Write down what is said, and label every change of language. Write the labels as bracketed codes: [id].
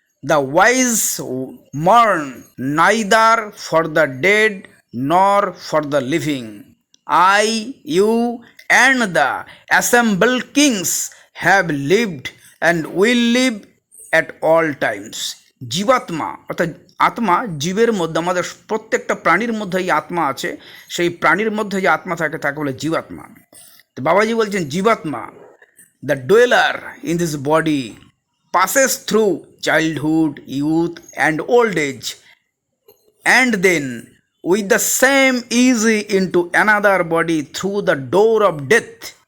[en] The wise mourn neither for the dead nor for the living. I, you, and the assembled kings have lived and will live at all times. [bn] জীবাত্মা অর্থাৎ আত্মা, জীবের মধ্যে, আমাদের প্রত্যেকটা প্রাণীর মধ্যেই আত্মা আছে, সেই প্রাণীর মধ্যে যে আত্মা থাকে তাকে বলে জীবাত্মা। তো বাবাজি বলছেন জীবাত্মা, [en] The dweller in this body passes through childhood, youth, and old age, and then with the same easy into another body through the door of death.